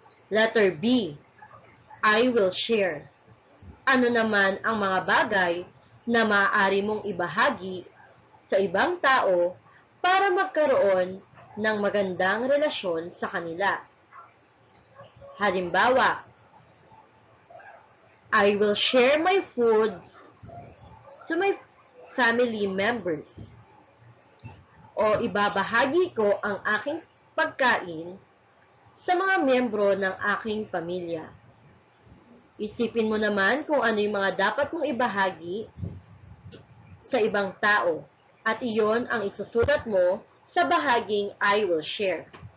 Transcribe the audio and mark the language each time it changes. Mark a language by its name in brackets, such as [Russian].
[English] Letter B, I will share. [Filipino] Ano naman ang mga bagay na maaari mong ibahagi sa ibang tao para magkaroon ng magandang relasyon sa kanila. [English] Halimbawa, I will share my foods to my family members. [Filipino] O ibabahagi ko ang aking pagkain sa mga miyembro ng aking pamilya. Isipin mo naman kung ano yung mga dapat mong ibahagi sa ibang tao at iyon ang isusulat mo sa bahaging I will share.